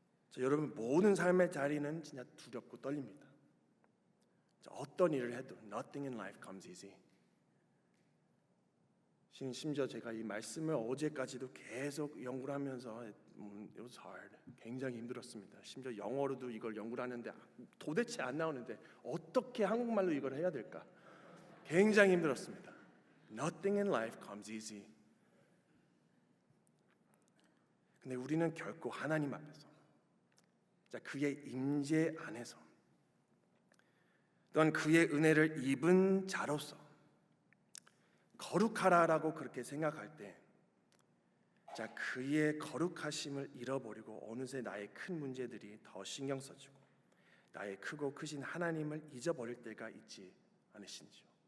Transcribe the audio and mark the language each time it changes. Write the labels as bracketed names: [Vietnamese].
[Korean] 자, 여러분, 모든 삶의 자리는 진짜 두렵고 떨립니다. 자, 어떤 일을 해도 [English] nothing in life comes easy. [Korean] 심지어 제가 이 말씀을 어제까지도 계속 연구를 하면서 [English] it was hard. [Korean] 굉장히 힘들었습니다. 심지어 영어로도 이걸 연구를 하는데 도대체 안 나오는데 어떻게 한국말로 이걸 해야 될까? 굉장히 힘들었습니다. [English] Nothing in life comes easy. [Korean] 근데 우리는 결코 하나님 앞에서, 자, 그의 임재 안에서, 또한 그의 은혜를 입은 자로서 거룩하라라고 그렇게 생각할 때, 자, 그의 거룩하심을 잃어버리고 어느새 나의 큰 문제들이 더 신경 써지고 나의 크고 크신 하나님을 잊어버릴 때가 있지 않으신지요?